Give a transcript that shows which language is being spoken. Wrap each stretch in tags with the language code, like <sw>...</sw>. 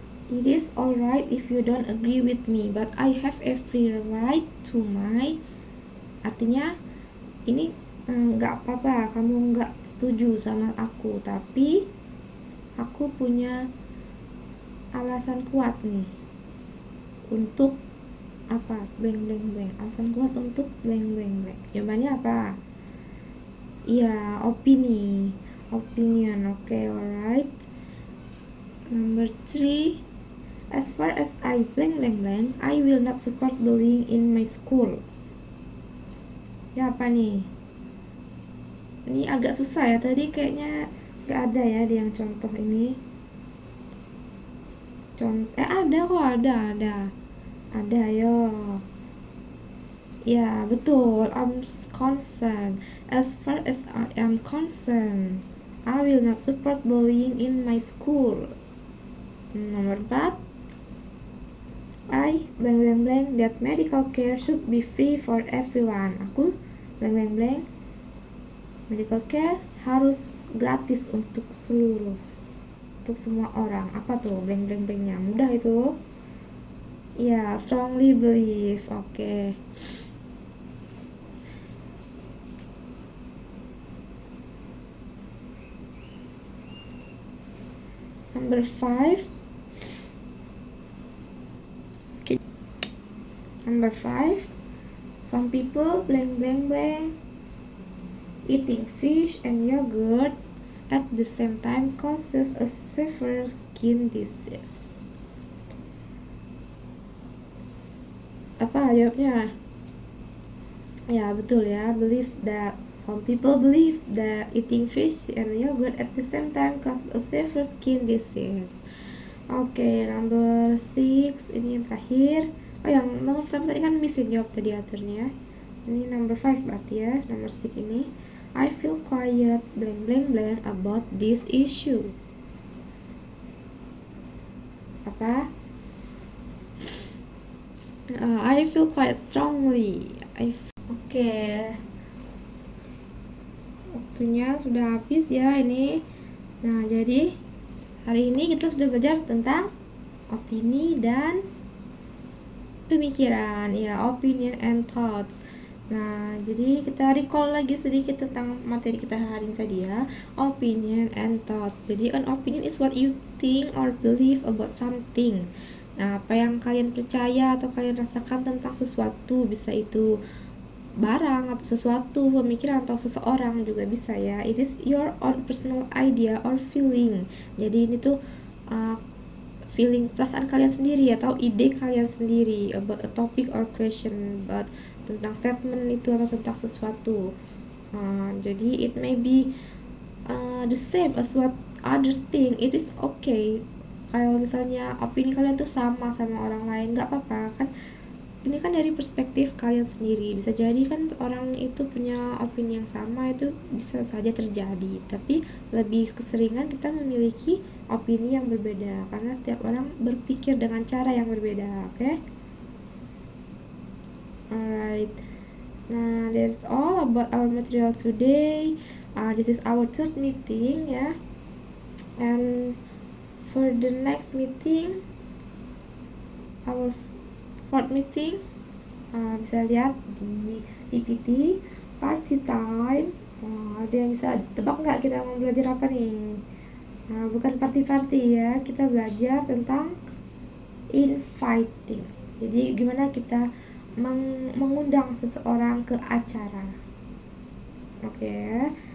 <en>It is alright if you don't agree with me, but I have every right to my.</en> <id>Artinya ini nggak apa-apa kamu nggak setuju sama aku, tapi aku punya alasan kuat nih untuk apa?</id> <en>Blank blank blank.</en> <id>Alasan kuat untuk</id> <en>blank blank blank.</en> <id>Jawabannya apa? Iya, opinion. Oke, alright.</id> <en>Number 3. As far as I blank blank blank, I will not support bullying in my school.</en> <id>Ya apa nih? Ini agak susah ya, tadi kayaknya gak ada ya di yang contoh ini. Ada kok, ada yo. Ya betul,</id> <en>I'm concerned. As far as I am concerned, I will not support bullying in my school.</en> <id>Nomor 4.</id> <en>I blank blank blank that medical care should be free for everyone.</en> <id>Aku</id> <en>blank blank blank</en> <id>medical care harus gratis untuk semua orang. Apa tuh blank blank blanknya? Mudah itu. Ya,</id> <en>strongly believe.</en> <id>Oke.</id> <en>Number 5. Number 5. Some people blank blank blank eating fish and yogurt at the same time causes a severe skin disease.</en> <id>Apa jawabnya? Ya betul ya,</id> <en>some people believe that eating fish and yogurt at the same time causes a severe skin disease.</en> <id>Oke, number 6, ini yang terakhir. Yang nomor pertama tadi kan Miss jawab tadi aturnya. Ini</id> <en>number 5</en> <id>berarti ya,</id> <en>number 6</en> <id>ini.</id> <en>I feel quiet blank blank blank about this issue.</en> <id>Apa?</id> <en>I feel quiet strongly. Oke.</en> <id>Waktunya sudah habis ya ini. Nah, jadi hari ini kita sudah belajar tentang Opini dan pemikiran, ya,</id> <en>opinion and thoughts.</en> <id>Nah, jadi kita recall lagi sedikit tentang materi kita hari ini tadi ya,</id> <en>opinion and thoughts.</en> <id>Jadi</id> <en>an opinion is what you think or believe about something.</en> <id>Nah, apa yang kalian percaya atau kalian rasakan tentang sesuatu, bisa itu barang atau sesuatu, pemikiran atau seseorang juga bisa ya.</id> <en>It is your own personal idea or feeling.</en> <id>Jadi ini tuh feeling, perasaan kalian sendiri atau ide kalian sendiri</id> <en>about a topic or question,</en> <id>about tentang statement itu atau tentang sesuatu. Jadi</id> <en>it may be the same as what others think. It is okay</en> <id>kalau misalnya opini kalian tuh sama orang lain, nggak apa-apa kan. Ini kan dari perspektif kalian sendiri, bisa jadi kan orang itu punya opini yang sama, itu bisa saja terjadi, tapi lebih keseringan kita memiliki opini yang berbeda karena setiap orang berpikir dengan cara yang berbeda. Oke?</id> <en>Alright, nah that's all about our material today. This is our third meeting ya, and for the next meeting, our fourth meeting,</en> <id>bisa lihat di</id> <en>PPT party time.</en> <id>Ada yang bisa tebak nggak kita mau belajar apa nih? Bukan party-party ya, kita belajar tentang inviting. Jadi gimana kita mengundang seseorang ke acara. Oke.</id>